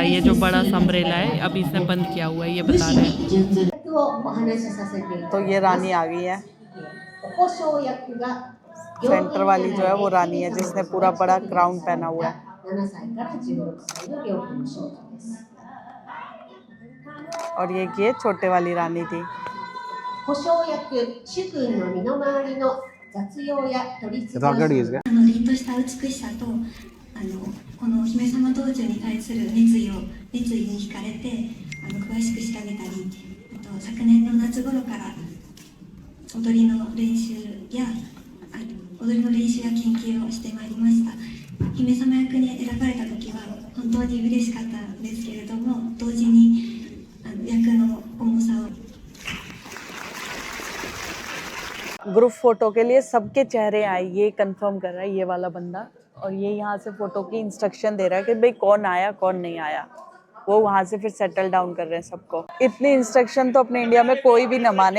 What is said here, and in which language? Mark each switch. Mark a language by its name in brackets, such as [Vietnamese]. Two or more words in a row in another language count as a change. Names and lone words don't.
[Hindi] ये जो बड़ा सा अम्ब्रेला है अभी इसने बंद किया हुआ है, ये बता रहे हैं। तो ये रानी आ गई है, सेंटर वाली जो है वो रानी है जिसने पूरा बड़ा क्राउन पहना हुआ है। और ये छोटे वाली रानी थी। [Japanese] 保証役主君の身の回りの雑用や取り次ぎ凛とした美しさとこのお姫様道中に対する熱意に惹かれて詳しく調べたり、あと昨年の夏頃から踊りの練習や研究をしてまいりました。姫様役に選ばれた時は本当に嬉しかったんですけれども、同時に役の重さを [English] group photo [Hindi] के लिए सबके चेहरे आए, ये कंफर्म कर रहा है ये वाला बंदा, और ये यहाँ से फोटो की इंस्ट्रक्शन दे रहा है कि भाई कौन आया कौन नहीं आया। वो वहाँ से फिर [English] settle down [Hindi] कर रहे हैं सबको। इतनी इंस्ट्रक्शन तो अपने इंडिया में कोई भी न माने।